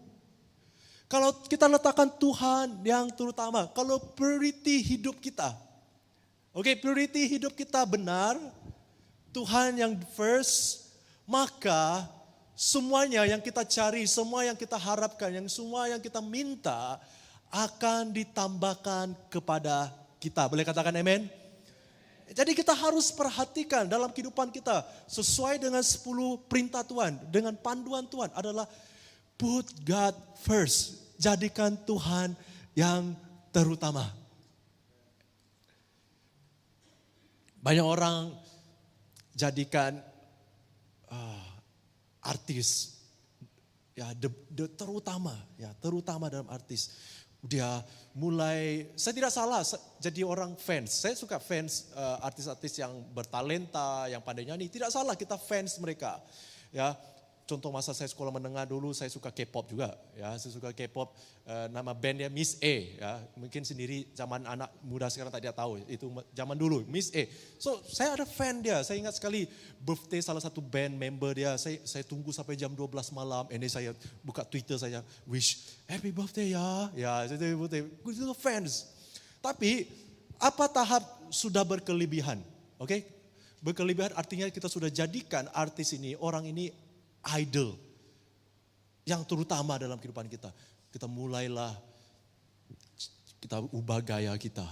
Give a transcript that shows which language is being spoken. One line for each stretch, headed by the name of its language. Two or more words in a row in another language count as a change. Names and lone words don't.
Malay: Kalau kita letakkan Tuhan yang terutama, kalau priority hidup kita, priority hidup kita benar, Tuhan yang first, maka semuanya yang kita cari, semua yang kita harapkan, semua yang kita minta akan ditambahkan kepada kita. Boleh katakan amen? Jadi kita harus perhatikan dalam kehidupan kita sesuai dengan 10 perintah Tuhan, dengan panduan Tuhan adalah
English: put God first.
Malay: Jadikan Tuhan yang terutama. Banyak orang jadikan artis terutama dalam artis. Dia mulai, saya tidak salah jadi orang fans. Saya suka fans artis-artis yang bertalenta, yang pandai nyanyi. Tidak salah kita fans mereka. Ya, contoh masa saya sekolah menengah dulu saya suka K-pop juga. Ya, saya suka K-pop. Nama bandnya Miss A. Ya, mungkin sendiri zaman anak muda sekarang tidak tahu. Itu zaman dulu Miss A. So saya ada fan dia. Saya ingat sekali birthday salah satu
English: band member
Malay: dia. Saya tunggu sampai jam 12 malam. Ini saya buka Twitter saya
English: wish happy birthday
Malay: ya. Ya, saya birthday. Itu fans. Tapi apa tahap sudah berkelebihan? Berkelebihan artinya kita sudah jadikan artis ini, orang ini idol yang terutama dalam kehidupan kita. Kita mulailah kita ubah gaya kita.